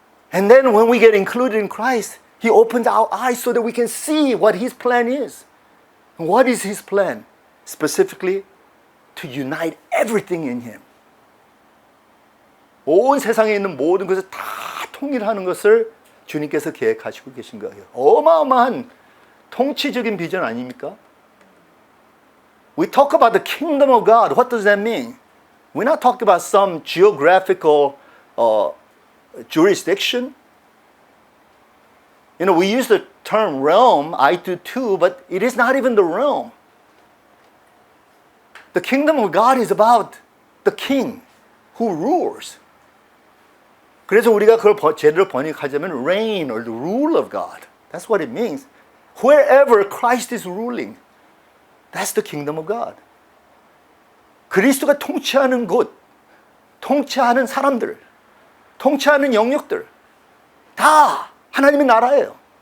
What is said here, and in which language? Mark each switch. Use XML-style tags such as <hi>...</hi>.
<en>And then when we get included in Christ, He opens our eyes so that we can see what His plan is. And what is His plan? Specifically, to unite everything in Him.</en> <ko>온 세상에 있는 모든 것을 다 통일하는 것을 주님께서 계획하시고 계신 거예요. 어마어마한 통치적인 비전 아닙니까?</ko> <en>We talk about the kingdom of God. What does that mean? We're not talking about some geographical jurisdiction. You know, we use the term realm, I do too, but it is not even the realm. The kingdom of God is about the king who rules.</en> <ko>그래서 우리가 그걸 제대로 번역하자면</ko> <en>reign or the rule of God. That's what it means. Wherever Christ is ruling, that's the kingdom of God.</en> <ko>그리스도가 통치하는 곳, 통치하는 사람들, 통치하는 영역들 다 하나님의 나라예요.</ko>